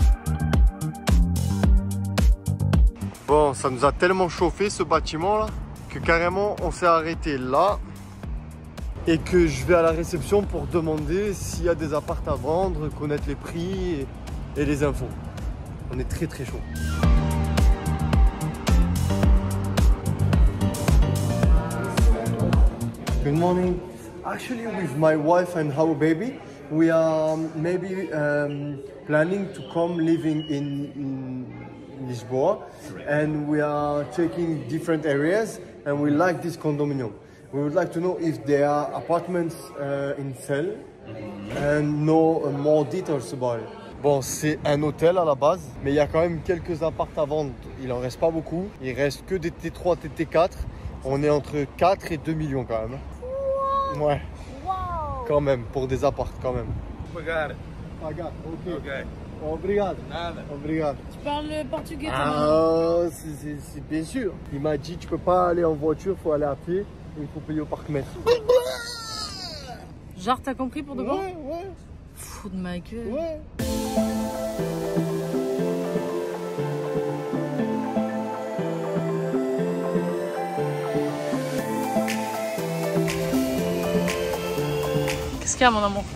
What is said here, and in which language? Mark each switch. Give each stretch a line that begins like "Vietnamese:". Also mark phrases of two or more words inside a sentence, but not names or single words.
French: Bon, ça nous a tellement chauffé ce bâtiment là que carrément on s'est arrêté là et que je vais à la réception pour demander s'il y a des apparts à vendre, connaître les prix et les infos. On est très très chaud.
English: Good morning. Actually, with my wife and our baby, we are maybe planning to come living in Lisboa, and we are checking different areas, and we like this condominium. We would like to know if there are apartments in sale and know more details about it.
French: Bon, c'est un hôtel à la base, mais il y a quand même quelques apparts à vendre. Il en reste pas beaucoup. Il reste que des T3, T4. On est entre 4 et 2 millions quand même. Wow. Ouais. Wow. Quand même, pour des apparts quand même.
Portuguese: Obrigado. Pagar, ok. Ok. Obrigado. Nada. Obrigado.
French: Tu parles portugais toi? Ah, c'est bien sûr. Il m'a dit, tu peux pas aller en voiture, faut aller à pied. Et il faut payer au parc-mètre. Genre, t'as compris pour de bon? Ouais, ouais. Fou de ma gueule. Ouais. Qu'est-ce qu'il y a, mon amour?